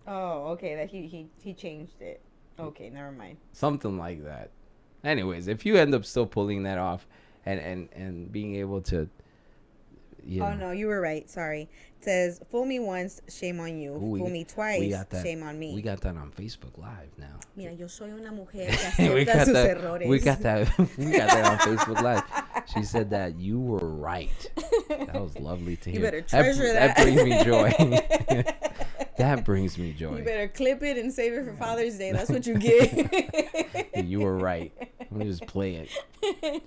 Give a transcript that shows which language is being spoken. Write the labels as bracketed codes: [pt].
[en] Oh, okay. That he changed it. Okay, never mind. Something like that. Anyways, if you end up still pulling that off and being able to. Oh no, you were right. Sorry. It says, fool me once, shame on you. Fool me twice, shame on me. We got that on Facebook Live now. [es] Mira, yo soy una mujer que acepta sus errores. [en] We got that on Facebook Live. She said that you were right. That was lovely to hear. You better treasure that. That brings me joy. That brings me joy. You better clip it and save it for Father's Day. That's what you get. You were right. I'm gonna just play it.